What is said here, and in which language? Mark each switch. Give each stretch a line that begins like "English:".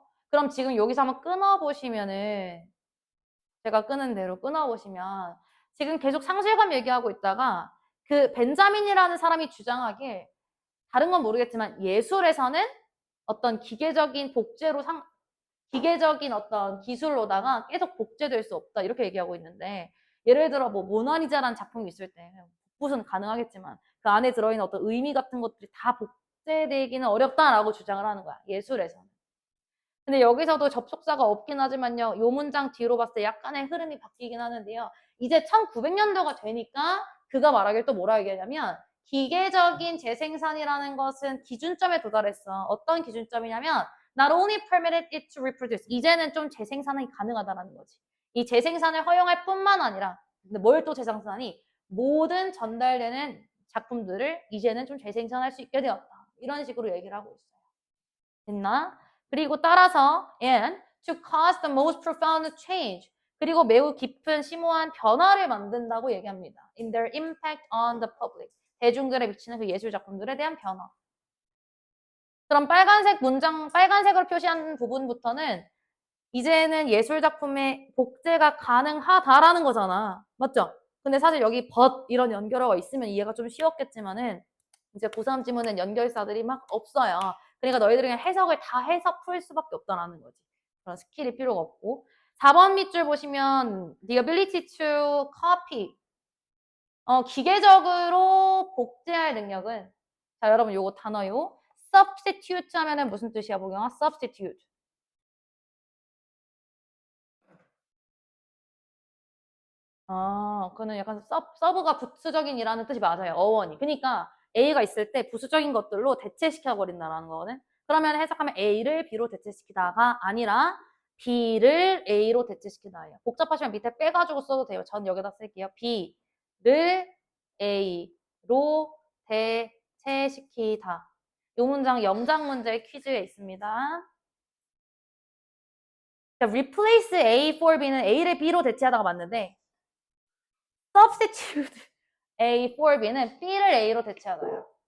Korean: 그럼 지금 여기서 한번 끊어보시면은 제가 끄는 대로 끊어보시면 지금 계속 상실감 얘기하고 있다가 그 벤자민이라는 사람이 주장하길 다른 건 모르겠지만 예술에서는 어떤 기계적인 복제로 기계적인 어떤 기술로다가 계속 복제될 수 없다 이렇게 얘기하고 있는데 예를 들어 뭐 모나리자라는 작품이 있을 때 복붙은 가능하겠지만 그 안에 들어있는 어떤 의미 같은 것들이 다 복제되기는 어렵다라고 주장을 하는 거야 예술에서는. 근데 여기서도 접속사가 없긴 하지만요. 요 문장 뒤로 봤을 때 약간의 흐름이 바뀌긴 하는데요. 이제 1900년도가 되니까 그가 말하길 또 뭐라 얘기하냐면 기계적인 재생산이라는 것은 기준점에 도달했어. 어떤 기준점이냐면
English: not only permitted it to reproduce.
Korean: 이제는 좀 재생산이 가능하다라는 거지. 이 재생산을 허용할 뿐만 아니라 근데 뭘 또 재생산이 모든 전달되는 작품들을 이제는 좀 재생산할 수 있게 되었다. 이런 식으로 얘기를 하고 있어요. 됐나? 그리고 따라서
English: and to cause the most profound change.
Korean: 그리고 매우 깊은 심오한 변화를 만든다고 얘기합니다.
English: in their impact on the public.
Korean: 대중들에 미치는 그 예술 작품들에 대한 변화. 그럼 빨간색 문장, 빨간색으로 표시한 부분부터는 이제는 예술 작품의 복제가 가능하다라는 거잖아. 맞죠? 근데 사실 여기 but 이런 연결어가 있으면 이해가 좀 쉬웠겠지만은 이제 고3 지문엔 연결사들이 막 없어요. 그러니까 너희들이 그냥 해석을 다 해서 풀 수밖에 없다라는 거지. 그런 스킬이 필요가 없고. 4번 밑줄 보시면
English: the ability to copy.
Korean: 기계적으로 복제할 능력은 자, 여러분 요거 단어요. substitute 하면은 무슨 뜻이야, 보경아?
English: substitute.
Korean: 그거는 약간 서브가 부수적인이라는 뜻이 맞아요. 어원이. 그러니까 A가 있을 때 부수적인 것들로 대체시켜버린다라는 거거든. 그러면 해석하면 A를 B로 대체시키다가 아니라 B를 A로 대체시키다예요. 복잡하시면 밑에 빼가지고 써도 돼요. 전 여기다 쓸게요. B를 A로 대체시키다. 이 문장 영장 문제 퀴즈에 있습니다. 자,
English: replace A for B
Korean: 는 A를 B로 대체하다가 맞는데
English: substitute A for B
Korean: 는 B를 A로 대체하다요.